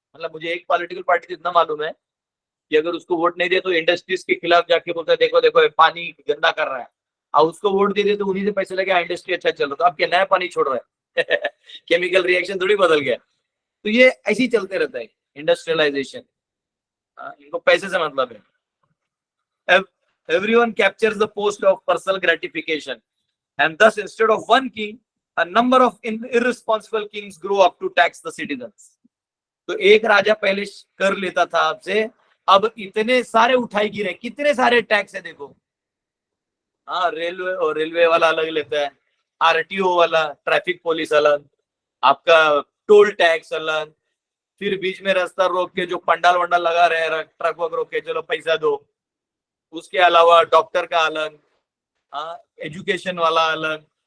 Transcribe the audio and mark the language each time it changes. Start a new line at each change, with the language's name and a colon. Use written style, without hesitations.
Hindi: मतलब मुझे एक पॉलिटिकल पार्टी इतना मालूम है कि अगर उसको वोट नहीं दे तो इंडस्ट्रीज के खिलाफ जाके बोलता है देखो देखो पानी गंदा कर रहा है, और उसको वोट दे दे तो उन्हीं से पैसे लगे इंडस्ट्री अच्छा चल रहा, तो अब क्या नया पानी छोड़ रहा है केमिकल रिएक्शन थोड़ी बदल गया। तो ये ऐसे ही चलते रहता है इंडस्ट्रियलाइजेशन, इनको पैसे से मतलब है।
English: Everyone captures the post of personal gratification, and thus instead of one king, a number of irresponsible kings grow up to tax the citizens.
Hindi: तो एक राजा पहले कर लेता था आपसे, अब इतने सारे उठाई गिरे, कितने सारे टैक्स है देखो। हाँ रेलवे, और रेलवे वाला अलग लेता है, आरटीओ वाला, ट्रैफिक पुलिस अलग, आपका टोल टैक्स अलग, फिर बीच में रास्ता रोक के जो पंडाल वंडाल लगा रहे ट्रक वक रोक के चलो पैसा दो, उसके अलावा डॉक्टर का अलग, एजुकेशन वाला अलग।